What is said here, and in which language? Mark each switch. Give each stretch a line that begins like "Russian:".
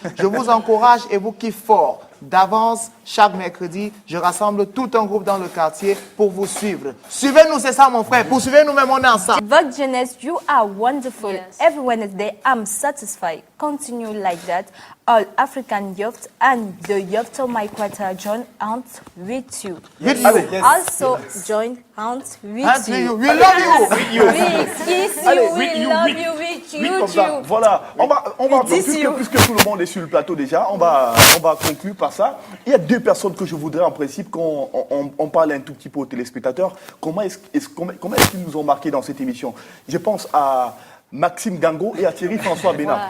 French: Je vous encourage et vous kiffe fort. D'avance, chaque mercredi, je rassemble tout un groupe dans le quartier pour vous suivre. Suivez-nous, c'est ça mon frère. Poursuivez-nous même, on est ensemble.
English: Vox Jeunesse, you are wonderful. Every Wednesday, I'm satisfied. Continue like that. All African youth and the youth of my quarter join hands with you. Also join hands with you. We love you. We kiss you, we love you, we
French: Comme ça. Voilà, puisque tout le monde est sur le plateau déjà, on va conclure par ça. Il y a deux personnes que je voudrais en principe qu'on parle un tout petit peu aux téléspectateurs. Comment est-ce qu'ils nous ont marqué dans cette émission? Je pense à Maxime Gango et à Thierry François Bénin.